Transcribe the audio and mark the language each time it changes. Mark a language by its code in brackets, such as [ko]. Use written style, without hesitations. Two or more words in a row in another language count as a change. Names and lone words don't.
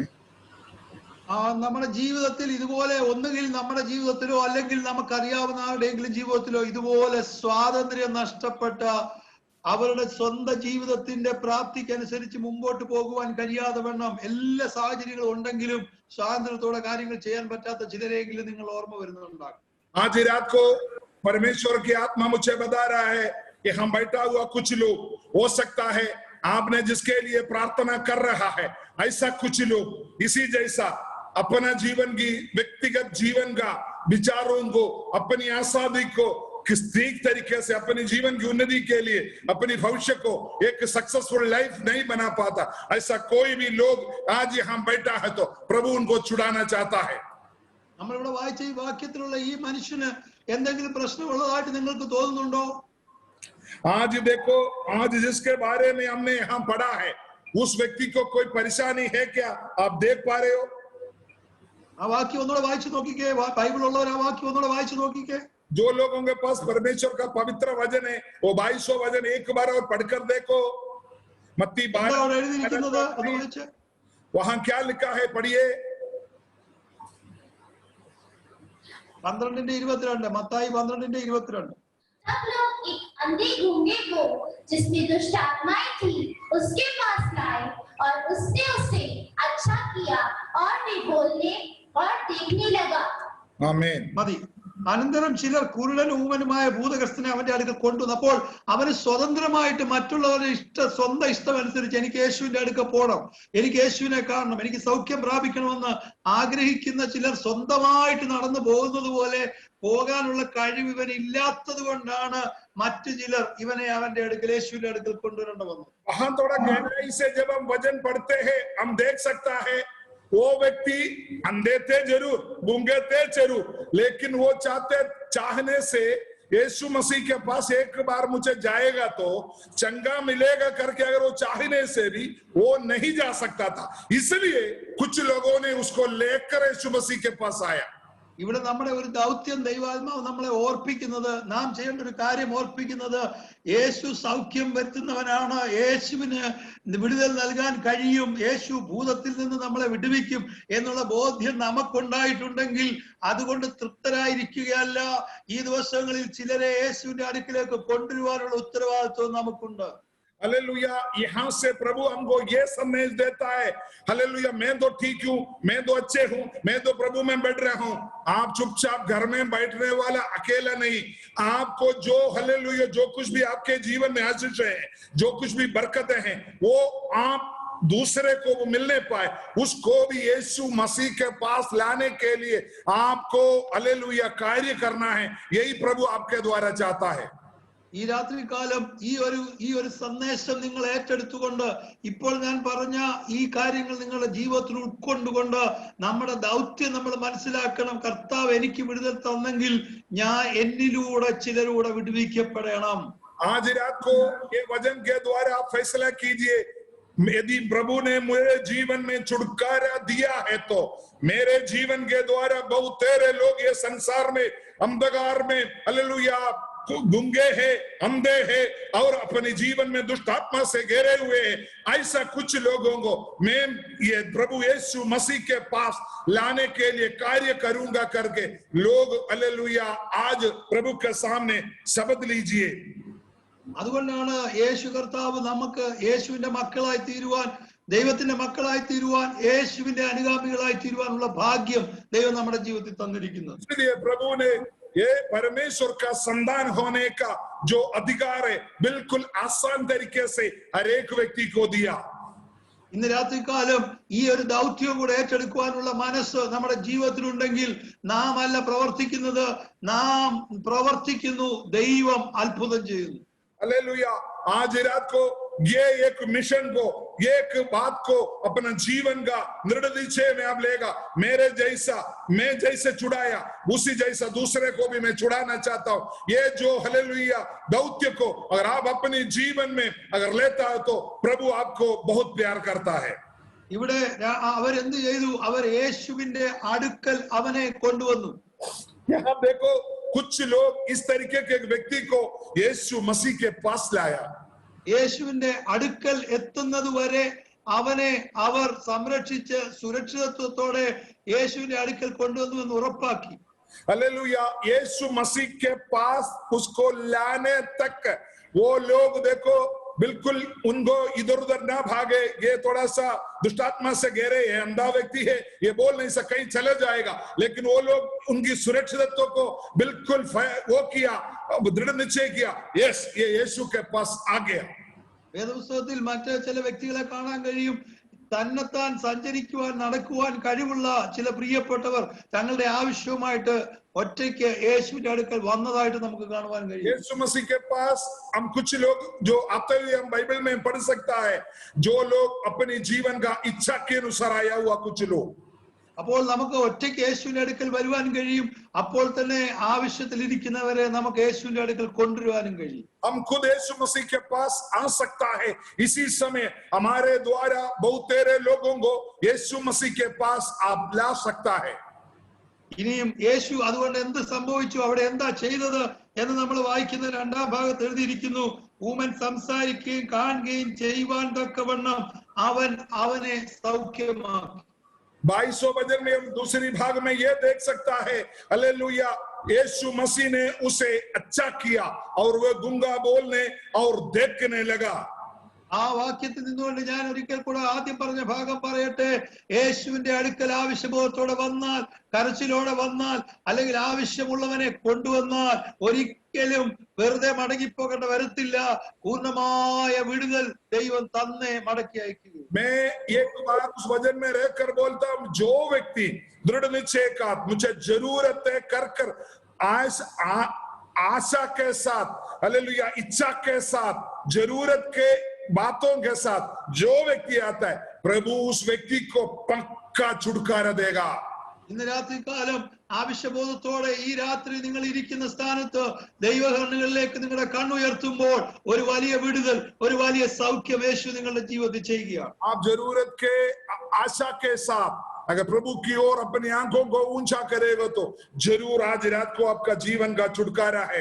[ml] നമ്മുടെ ജീവിതത്തിൽ ഇതുപോലെ ഒന്നുകിൽ നമ്മുടെ ജീവിതത്തിലോ അല്ലെങ്കിൽ നമുക്കറിയാവുന്ന ആരുടെയെങ്കിലും ജീവിതത്തിലോ ഇതുപോലെ സ്വാതന്ത്ര്യം നഷ്ടപ്പെട്ട അവരുടെ സ്വന്തം ജീവിതത്തിന്റെ പ്രാപ്തിക്കനുസരിച്ച് മുമ്പോട്ട് പോകുവാൻ കഴിയാതെ വണ്ണം എല്ലാ സാഹചര്യങ്ങളും ഉണ്ടെങ്കിലും സ്വാതന്ത്ര്യത്തോടെ കാര്യങ്ങൾ ചെയ്യാൻ പറ്റാത്ത ചിലരെങ്കിലും നിങ്ങൾ ഓർമ്മ വരുന്നുണ്ടാകും. [hi] आज रात को परमेश्वर की आत्मा मुझे बता रहा है कि हम बैठा हुआ कुछ लोग हो सकता है आपने जिसके लिए प्रार्थना कर रहा है ऐसा कुछ लोग इसी जैसा अपना जीवन की व्यक्तिगत जीवन का विचारों को अपनी आजादी को किस ठीक तरीके से अपने जीवन की उन्नति के लिए अपनी भविष्य को एक [en] successful life [hi] नहीं बना पाता, ऐसा कोई भी लोग आज यहाँ बैठा है तो प्रभु उनको छुड़ाना चाहता है. [ml] നമ്മളിവിടെ വായിച്ച ഈ വാക്യത്തിലുള്ള ഈ മനുഷ്യന് എന്തെങ്കിലും പ്രശ്നമുള്ളതായിട്ട് നിങ്ങൾക്ക് തോന്നുന്നുണ്ടോ? [hi] आज देखो, आज जिसके बारे में हमने यहाँ पढ़ा है उस व्यक्ति को कोई परेशानी है क्या? आप देख पा रहे हो? [ml] ആ വാക്യം ഒന്നുകൂടെ വായിച്ചു നോക്കിക്കേ. ബൈബിൾ ഉള്ളവർ ആ വാക്യം ഒന്നുകൂടെ വായിച്ചു നോക്കിക്കേ. [hi] जो लोगों के पास परमेश्वर का पवित्र वचन है वो 2200 वचन एक बार और पढ़कर देखो. मत्ती 12 वहां क्या लिखा है, पढ़िए. 12:22 मत्ताई 12:22. सब लोग एक अंधे गूंगे को जिसमें दुष्ट आत्माएं थी उसके पास लाए और उसने उसे अच्छा किया और वे बोलने और देखने लगा. आमीन. [ml] മതി. അനന്തരം ചിലർ കുരുടനും ഊമനുമായ ഭൂതഗ്രസ്തനെ അവന്റെ അടുക്കൽ കൊണ്ടുവന്നു. അപ്പോൾ അവന് സ്വതന്ത്രമായിട്ട് മറ്റുള്ളവരുടെ സ്വന്തം ഇഷ്ടം അനുസരിച്ച് എനിക്ക് യേശുവിന്റെ അടുക്കൽ പോകണം, എനിക്ക് യേശുവിനെ കാണണം, എനിക്ക് സൗഖ്യം പ്രാപിക്കണമെന്ന് ആഗ്രഹിക്കുന്ന ചിലർ സ്വന്തമായിട്ട് നടന്നു പോകുന്നത് പോലെ പോകാനുള്ള കഴിവ് ഇവന് ഇല്ലാത്തത് കൊണ്ടാണ് മറ്റു ചിലർ ഇവനെ അവന്റെ അടുക്കൽ യേശുവിന്റെ അടുക്കൽ കൊണ്ടുവരേണ്ട വന്നത്. [hi] वहां थोड़ा गहराई से जब हम वचन पढ़ते हैं हम देख सकता है वो व्यक्ति अंधे थे जरूर, गूंगे थे जरूर, लेकिन वो चाहने से यीशु मसीह के पास एक बार मुझे जाएगा तो चंगा मिलेगा करके अगर वो चाहने से भी वो नहीं जा सकता था, इसलिए कुछ लोगों ने उसको लेकर यीशु मसीह के पास आया. [ml] ഇവിടെ നമ്മുടെ ഒരു ദൗത്യം ദൈവാത്മാവ് നമ്മളെ ഓർപ്പിക്കുന്നത്, നാം ചെയ്യേണ്ട ഒരു കാര്യം ഓർപ്പിക്കുന്നത്, യേശു സൗഖ്യം വരുത്തുന്നവനാണ്, യേശുവിന് വിടുതൽ നൽകാൻ കഴിയും, യേശു ഭൂതത്തിൽ നിന്ന് നമ്മളെ വിടുവിക്കും എന്നുള്ള ബോധ്യം നമുക്കുണ്ടായിട്ടുണ്ടെങ്കിൽ അതുകൊണ്ട് തൃപ്തരായിരിക്കുകയല്ല. ഈ ദിവസങ്ങളിൽ ചിലരെ യേശുവിന്റെ അടുക്കിലേക്ക് കൊണ്ടുവരുവാനുള്ള ഉത്തരവാദിത്വം നമുക്കുണ്ട്. [hi] हालेलुया. यहाँ से प्रभु हमको ये संदेश देता है, हालेलुया, मैं तो ठीक हूँ, मैं तो अच्छे हूँ, मैं तो प्रभु में बैठ रहा हूँ. आप चुपचाप घर में बैठने वाला अकेला नहीं, आपको जो हालेलुया जो कुछ भी आपके जीवन में आशीष है, जो कुछ भी बरकतें हैं वो आप दूसरे को वो मिलने पाए, उसको भी यीशु मसीह के पास लाने के लिए आपको हालेलुया कार्य करना है. यही प्रभु आपके द्वारा चाहता है. [ml] ഈ രാത്രികാലം ഈ ഒരു സന്ദേശം നിങ്ങൾ ഏറ്റെടുത്തുകൊണ്ട് ഇപ്പോൾ ഞാൻ പറഞ്ഞ ഈ കാര്യങ്ങൾ നിങ്ങളുടെ ജീവിതത്തിൽ ഉൾക്കൊണ്ടുകൊണ്ട് നമ്മുടെ ദൗത്യം നമ്മൾ മനസ്സിലാക്കണം. കർത്താവ് എനിക്ക് വിടുതൽ തന്നെങ്കിൽ ഞാൻ എന്നിലൂടെ ചിലരൂടെ വിടുവിക്കപ്പെടണം. [hi] आज रात को ये वचन के द्वारा आप फैसला कीजिए, यदि प्रभु ने मेरे जीवन में छुटकारा दिया है तो मेरे जीवन के द्वारा बहुत तेरे लोग ये संसार में अंधकार में हालेलुया गूंगे है, अंधे है और अपने जीवन में दुष्ट आत्मा से घेरे हुए हैं, ऐसा कुछ लोगों को मैं ये प्रभु यीशु मसीह के पास लाने के लिए कार्य करूंगा करके लोग हालेलुया आज प्रभु के सामने शपथ लीजिए. [ml] അതുകൊണ്ടാണ് യേശു കർത്താവ് നമുക്ക് യേശുവിന്റെ മക്കളായി തീരുവാൻ, ദൈവത്തിന്റെ മക്കളായി തീരുവാൻ, യേശുവിന്റെ അനുഗാമികളായി തീരുവാനുള്ള ഭാഗ്യം ദൈവം നമ്മുടെ ജീവിതത്തിൽ തന്നിരിക്കുന്നത്. [hi] इसलिए प्रभु ने ये परमेश्वर का संतान होने का जो अधिकार है बिल्कुल आसान तरीके से हर एक व्यक्ति को दिया. [ml] ഇന്ന് രാത്രികാലം ഈ ഒരു ദൗത്യം കൂടെ ഏറ്റെടുക്കുവാനുള്ള മനസ്സ് നമ്മുടെ ജീവിതത്തിലുണ്ടെങ്കിൽ നാം അല്ല പ്രവർത്തിക്കുന്നത്, നാം പ്രവർത്തിക്കുന്നു, ദൈവം അത്ഭുതം ചെയ്യുന്നു. [hi] हालेलुया. आज रात को ये एक मिशन को, एक बात को अपना जीवन का दृढ़ निश्चय में आप लेगा, मेरे जैसा मैं जैसे छुड़ाया उसी जैसा दूसरे को भी मैं छुड़ाना चाहता हूं. ये जो हालेलुया दौत्य को अगर आप अपने जीवन में अगर लेता हो तो प्रभु आपको बहुत प्यार करता है. [ml] ഇവിടെ അവരെന്ത് ചെയ്തു? അവർ യേശുവിന്റെ അടുക്കൽ അവനെ കൊണ്ടുവന്നു. [hi] यहाँ देखो कुछ लोग इस तरीके के व्यक्ति को यीशु मसीह के पास लाया. [ml] യേശുവിന്റെ അടുക്കൽ എത്തുന്നത് വരെ അവനെ അവർ സംരക്ഷിച്ച് സുരക്ഷിതത്വത്തോടെ യേശുവിന്റെ അടുക്കൽ കൊണ്ടുവന്നു എന്ന് ഉറപ്പാക്കി. [hi] हालेलुया. यीशु मसीह के पास उसको लाने तक वो लोग देखो बिल्कुल उनको इधर उधर ना भागे, ये थोड़ा सा दुष्टात्मा से घेरे है, अंधा व्यक्ति है, ये बोल नहीं सकता, कहीं चले जाएगा, लेकिन वो लोग उनकी सुरक्षितत्व को बिल्कुल वो किया, दृढ़ निश्चय किया, यस ये यीशु के पास आ गया। [ml] വേദപുസ്തകത്തിൽ മറ്റ് ചില വ്യക്തികളെ കാണാൻ കഴിയും. തന്നെത്താൻ സഞ്ചരിക്കുവാൻ നടക്കുവാൻ കഴിവുള്ള ചില പ്രിയപ്പെട്ടവർ തങ്ങളുടെ ആവശ്യവുമായിട്ട് ഒറ്റയ്ക്ക് യേശുവിന്റെ അടുക്കൽ വന്നതായിട്ട് നമുക്ക് കാണുവാൻ കഴിയും. [hi] यीशु मसीह के पास हम कुछ लोग जो आते हुए हम बाइबल में पढ़ सकता है, जो लोग अपने जीवन का इच्छा के अनुसार आया हुआ कुछ लोग. [ml] അപ്പോൾ നമുക്ക് ഒറ്റയ്ക്ക് യേശുവിന്റെ അടുക്കൽ വരുവാൻ കഴിയും. അപ്പോൾ തന്നെ ആവശ്യത്തിൽ ഇരിക്കുന്നവരെ നമുക്ക് യേശുവിന്റെ അടുക്കൽ കൊണ്ടുവരുവാനും കഴിയും. [hi] हम खुद यीशु मसीह के पास आ सकता है. इसी समय हमारे द्वारा बहुत तेरे लोगों को यीशु मसीह के पास आप ला सकता है. [ml] ഇനിയും യേശു അതുകൊണ്ട് എന്ത് സംഭവിച്ചു, അവിടെ എന്താ ചെയ്തത് എന്ന് നമ്മൾ വായിക്കുന്ന രണ്ടാം ഭാഗത്ത് എഴുതിയിരിക്കുന്നു. ഊമൻ സംസാരിക്കുകയും കാണുകയും ചെയ്യുവാൻ തക്കവണ്ണം അവൻ അവനെ സൗഖ്യമാക്കി. [hi] 2200 वचन में हम दूसरी भाग में यह देख सकता है, हालेलुया, यीशु मसीह ने उसे अच्छा किया और वह गूंगा बोलने और देखने लगा. [ml] ആ വാക്യത്തിൽ നിന്നുകൊണ്ട് ഞാൻ ഒരിക്കൽ കൂടെ ആദ്യം പറഞ്ഞ ഭാഗം പറയട്ടെ. യേശുവിന്റെ അടുക്കൽ ആവശ്യബോധത്തോടെ വന്നാൽ, കരച്ചിലോടെ വന്നാൽ, അല്ലെങ്കിൽ ആവശ്യമുള്ളവനെ കൊണ്ടുവന്നാൽ ഒരിക്കലും വെറുതെ മടങ്ങിപ്പോകേണ്ട വരത്തില്ല. പൂർണ്ണമായ വിടുതൽ ദൈവം തന്നെ മടക്കി അയക്കുക. [hi] मैं एक बात उस वचन में रहकर बोलता हूं, जो व्यक्ति दृढ़ निश्चय का मुझे जरूरत है कर आशा के साथ, हालेलुया, इच्छा के साथ, जरूरत के बातों के साथ जो व्यक्ति आता है, प्रभु उस व्यक्ति को पक्का छुटकारा देगा. [ml] ഇന്ന് രാത്രികാലം ആവശ്യബോധത്തോടെ ഈ രാത്രി നിങ്ങൾ ഇരിക്കുന്ന സ്ഥാനത്ത് ദൈവകണ്ണുകളിലേക്ക് നിങ്ങളുടെ കണ്ണുയർത്തുമ്പോൾ ഒരു വലിയ വിടുതൽ, ഒരു വലിയ സൗഖ്യം യേശു നിങ്ങളുടെ ജീവിതത്തിൽ ചെയ്യുകയാണ്. [hi] आप जरूरत के आशा के साथ अगर प्रभु की ओर अपनी आंखों को ऊंचा करेगा तो जरूर आज रात को आपका जीवन का छुटकारा है.